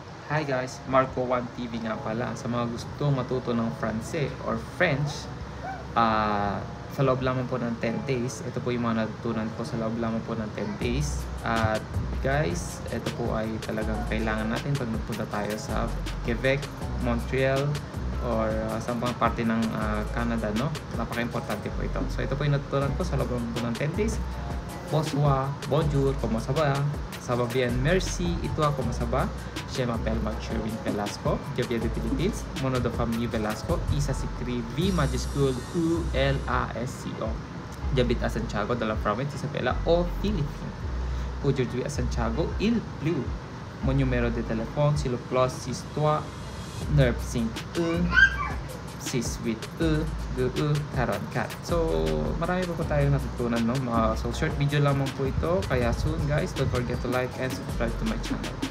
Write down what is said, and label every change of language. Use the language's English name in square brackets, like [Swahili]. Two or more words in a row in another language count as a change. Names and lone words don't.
[English] Hi guys, [Filipino] Marco 1 TV nga pala. Sa mga gusto matuto ng Francais or French, sa loob lamang po ng 10 days, ito po yung mga natutunan ko sa loob lamang po ng 10 days. At guys, ito po ay talagang kailangan natin pag nagpunta tayo sa Quebec, Montreal, or sa mga parte ng Canada, no? Napaka-importante po ito. So ito po yung natutunan ko sa loob lamang po ng 10 days. [French] Bonsoir, bonjour, comment ça va? Ça va bien, merci. Et toi, comment ça va? Je m'appelle Sherwin Velasco. Je viens des Philippines. Mon nom de famille Velasco. Et ça s'écrit V majuscule U-L-A-S-C-O. J'habite à Santiago, dans la province Isabela, aux Philippines. Aujourd'hui à Santiago, il pleut. Mon numéro de téléphone, c'est le +63 951 682-44. [Filipino] So, marami pa po tayong natutunan, no? So, [English] short video [Filipino] lamang po ito. [English] Kaya soon, guys, don't forget to like and subscribe to my channel.